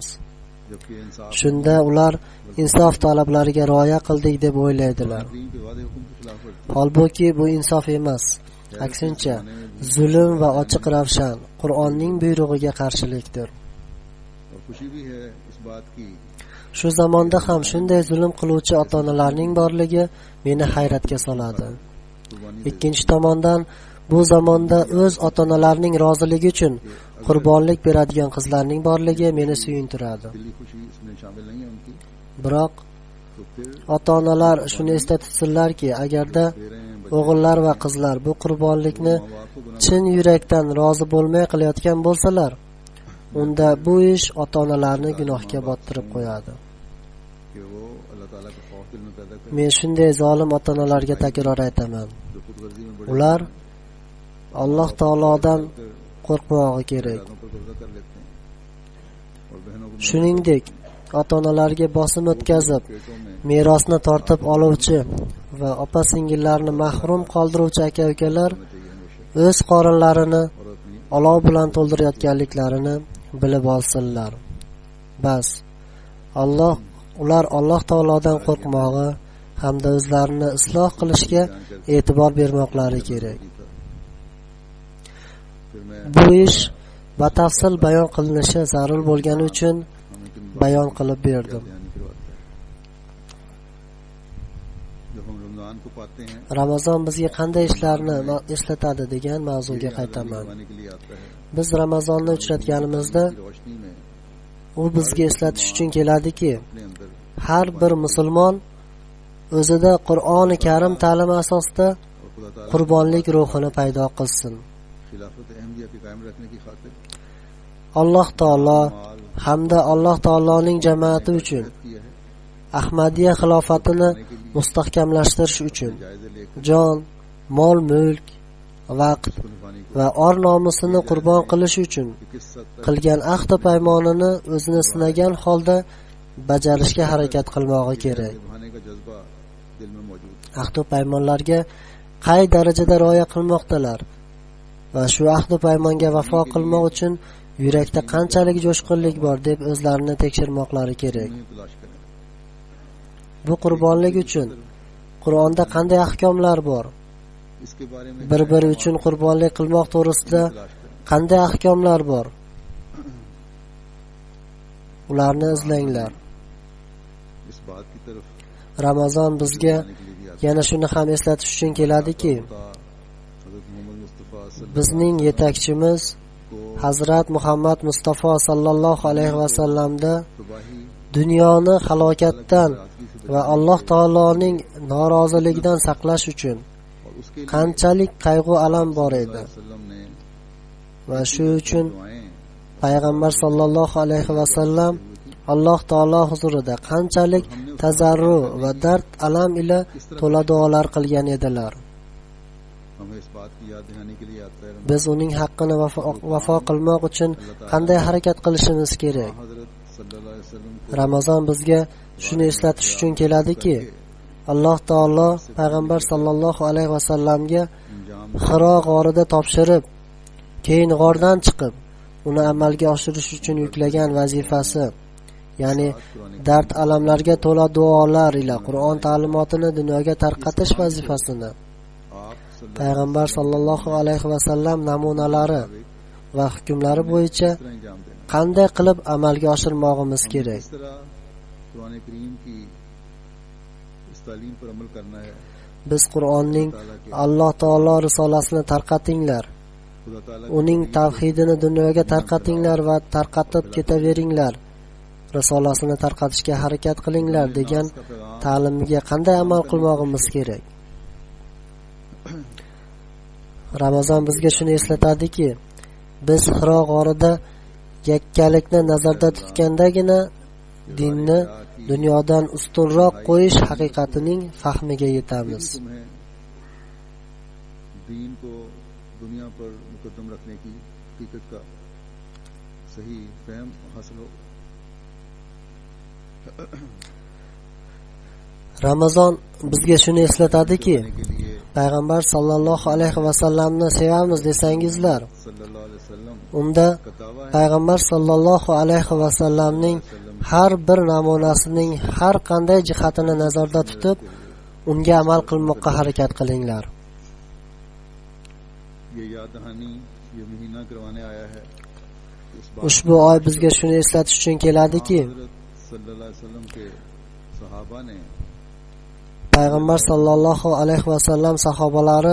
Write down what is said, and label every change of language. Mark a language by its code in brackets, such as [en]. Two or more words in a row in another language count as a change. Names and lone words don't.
[ur] جبکہ انصاف [uz] Shunda ular insof talablariga rioya qildik deb o'ylaydilar. [ur] کریم کے وعدے حکم کے خلاف ورزی [uz] Holbuki bu insof emas. Aksincha, zulm va ochiq ravshan Qur'onning buyrug'iga qarshilikdir. [ur] اور خوشی بھی ہے اس بات کی [uz] Shu zamonda ham shunday zulm qiluvchi ota-onalarning borligi meni hayratga soladi. [ur] قربانی [uz] Ikkinchi tomondan bu zamonda o'z ota-onalarining roziligi uchun qurbonlik beradigan qizlarning borligi meni suyuntiradi. [ur] دلی خوشی اس میں شامل نہیں ہے ان کی [uz] Biroq [ur] تو پھر [uz] ota-onalar shuni esda tutsinlarki, agarda [ur] دے رہے ہیں [uz] o'g'illar va qizlar bu qurbonlikni [ur] ماں باپ کو گناہ [uz] chin yurakdan rozi bo'lmay qilayotgan bo'lsalar, unda bu ish ota-onalarni gunohga bottirib qo'yadi. [ur] کہ وہ اللہ تعالیٰ کا خوف دل میں پیدا کرے [uz] Men shunday zolim ota-onalarga takror aytaman. [ur] جو خودغرضی میں بڑے [uz] Ular Alloh taolodan qo'rqmog'i kerak. [ur] اولادوں پر قبضہ کر لیتے ہیں اور بہنوں کو [uz] Shuningdek, ota-onalarga bosim o'tkazib, [ur] پیٹوں میں [uz] merosni tortib oluvchi va opa-singillarni mahrum qoldiruvchi aka-ukalar [ur] ہونا چاہیے ہمیشہ [uz] o'z qorinlarini [ur] اور اپنی [uz] olov bilan to'ldirayotganliklarini bilib olsinlar. Bas, ular Alloh taolodan qo'rqmog'i hamda o'zlarini isloh qilishga e'tibor bermoqlari kerak. [ur] پھر میں [uz] Bu ish batafsil bayon qilinishi zarur bo'lgani uchun [ur] ہمیں کن [uz] bayon qilib berdim. [ur] دھیان کرواتا ہے جب ہم رمضان کو پاتے ہیں [uz] Ramazon bizga qanday ishlarni eslatadi degan mavzuga qaytaman. [ur] کروانے کے لیے آتا ہے [uz] Biz Ramazonni uchratganimizda [ur] کی روشنی میں [uz] u bizga eslatish uchun keladiki, [ur] اپنے اندر [uz] har bir musulmon o'zida Qur'oni Karim ta'limi asosida [ur] اور خدا تعالیٰ [uz] qurbonlik ruhini paydo qilsin. [ur] خلافت احمدیہ کے قائم رکھنے کی خاطر [uz] Alloh taolo hamda Alloh taoloning jamoati uchun [ur] کیا ہے [uz] Ahmadiyya xilofatini mustahkamlashtirish uchun [ur] جائزے لے کر [uz] jon, mol-mulk, vaqt [ur] اس کو نبھانے کی [uz] va or nomusini qurbon qilish uchun [ur] کہ کس حد تک [uz] qilgan ahd paymonini o'zini sinagan holda bajarishga harakat qilmog'i kerak. [ur] نبھانے کا جذبہ دل میں موجود ہے. [uz] Ahd paymonlarga qay darajada rioya qilmoqdalar va shu ahd paymonga vafo qilmoq uchun yurakda qanchalik jo'shqinlik bor deb o'zlarini tekshirmoqlari kerak. [ur] انہیں تلاش کریں. [uz] Bu qurbonlik uchun Qur'onda qanday ahkomlar bor? [ur] اس کے بارے میں [uz] Bir-biri uchun qurbonlik qilmoq to'g'risida [ur] تلاش کریں. [uz] qanday ahkomlar bor? Ularni izlanglar. [ur] اس بات کی طرف [uz] Ramazon bizga [ur] آنے کے لیے بھی آتا [uz] yana shuni ham eslatish uchun keladiki, [ur] ہے۔ حضرت محمد مصطفیٰ صلی اللہ [uz] bizning yetakchimiz [ur] کو [uz] Hazrat Muhammad Mustafa [ar] صلى الله عليه وسلم [ur] تباہی [uz] dunyoni halokatdan va Alloh taoloning noroziligidan saqlash uchun [ur] اور اس کے لیے [uz] qanchalik qayg'u alam bor edi [ur] وسلم نے [uz] va shu uchun [ur] دعائیں [uz] payg'ambar [ar] صلى الله عليه وسلم [uz] Alloh taolo huzurida qanchalik tazarru va dard alam ila to'la duolar qilgan edilar. [ur] ہمیں اس بات کی یاد دلانے کے لیے آتا ہے. [uz] Biz uning haqqini vafo qilmoq uchun qanday harakat qilishimiz kerak? [ur] حضرت [ar] صلى الله عليه وسلم [ur] کو [uz] Ramazon bizga shuni eslatish uchun keladiki, Alloh taolo payg'ambar [ar] صلى الله عليه وسلم [ur] انجام [uz] Hiro g'orida topshirib, keyin g'ordan chiqib, uni amalga oshirish uchun yuklagan vazifasi, ya'ni dard alamlarga to'la duolar ila Qur'on ta'limotini dunyoga tarqatish vazifasini [ur] آپ [uz] payg'ambar [ar] صلى الله عليه وسلم [uz] namunalari va hukmlari bo'yicha [ur] طرح انجام دینا. [uz] qanday qilib amalga oshirmog'imiz kerak. [ur] اس طرح قرآن کریم کی اس تعلیم پر عمل کرنا ہے. [uz] Biz Qur'onning Alloh taolo risolasini tarqatinglar, [ur] خدا تعالیٰ [uz] uning tavhidini dunyoga tarqatinglar va tarqatib ketaveringlar. Risolasini tarqatishga harakat qilinglar degan ta'limiga qanday amal qilmog'imiz kerak? Ramazon bizga shuni eslatadiki, biz Hiro g'orida yakkalikni nazarda tutgandagina dinni dunyodan ustunroq qo'yish haqiqatining fahmiga yetamiz. [ur] تمہیں دین کو دنیا پر مقدم رکھنے کی حقیقت کا صحیح فہم حاصل ہو. [uz] Ramazon bizga shuni eslatadiki, [ur] کے لیے [uz] payg'ambar [ar] صلى الله عليه وسلم [uz] sevamiz desangizlar, [ar] صلى الله عليه وسلم [uz] unda [ur] کا دعویٰ ہے [uz] payg'ambar [ar] صلى الله عليه وسلم [uz] har bir namunasining har qanday jihatini nazarda tutib, unga amal qilmoqqa harakat qilinglar. [ur] یہ یاد دہانی یہ مہینہ کروانے آیا ہے. اس بات [uz] Ushbu oy bizga shuni eslatish uchun keladiki, [ur] حضرت [ar] صلى الله عليه وسلم [ur] کے صحابہ نے [uz] payg'ambar [ar] صلى الله عليه وسلم [uz] sahobalari